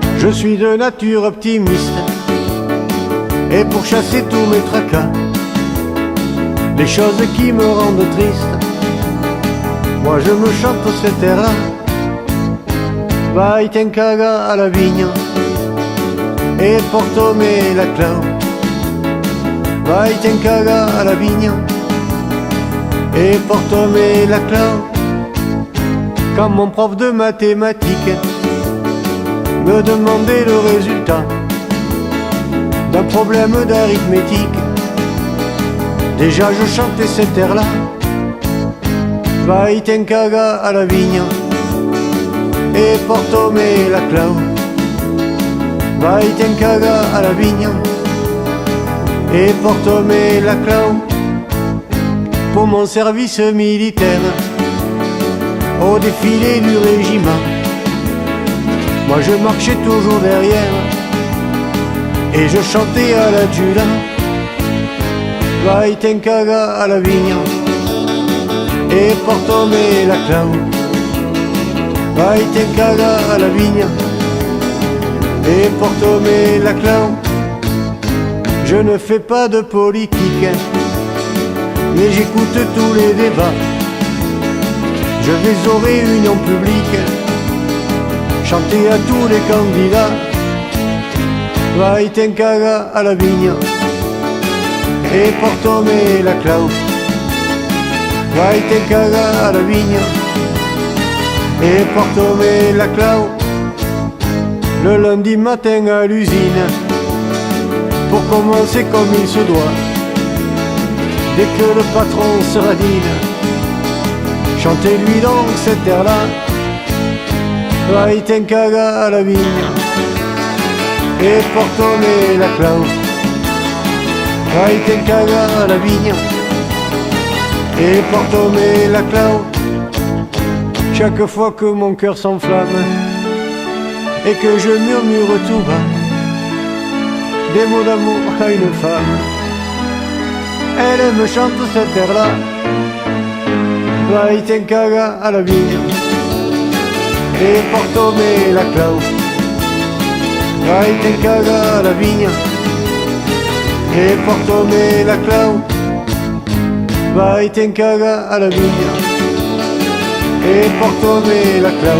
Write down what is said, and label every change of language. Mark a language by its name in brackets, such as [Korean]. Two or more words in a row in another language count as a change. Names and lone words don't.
[French] Je suis de nature optimiste, et pour chasser tous mes tracas, les choses qui me rendent triste, moi je me chante cet air-là. [Occitan] Vai ten caga alla vigna e portami la clau. Vai ten caga alla vigna et portami la clau. [French] Quand mon prof de mathématiques me demandait le résultat d'un problème d'arithmétique, déjà je chantais cet air-là. [Occitan] Vai ten caga alla vigna e portami la clau. Vai ten caga alla vigna et portami la clau. [French] Pour mon service militaire au défilé du régiment, moi je marchais toujours derrière et je chantais à l'adjudant. [Occitan] Vai ten caga alla vigna e portami la clau. Vai ten caga alla vigna et portami la clau. [French] Je ne fais pas de politique, mais j'écoute tous les débats. Je vais aux réunions publiques chanter à tous les candidats. [Occitan] Vai ten caga alla vigna et portami la clau. Vai ten caga alla vigna et portami la clau. [French] Le lundi matin à l'usine, pour commencer comme il se doit, dès que le patron se radine, chantez-lui donc cet air-là. [Occitan] Vai ten caga alla vigna et portami la clau. Vai ten caga alla vigna et portami la clau. [French] Chaque fois que mon cœur s'enflamme et que je murmure tout bas des mots d'amour à une femme, elle me chante cet air-là. [Occitan] Vai ten caga alla vigna et portami la clau. Vai ten caga alla vigna et portami la clau. Vai ten caga alla vigna et portami la clau.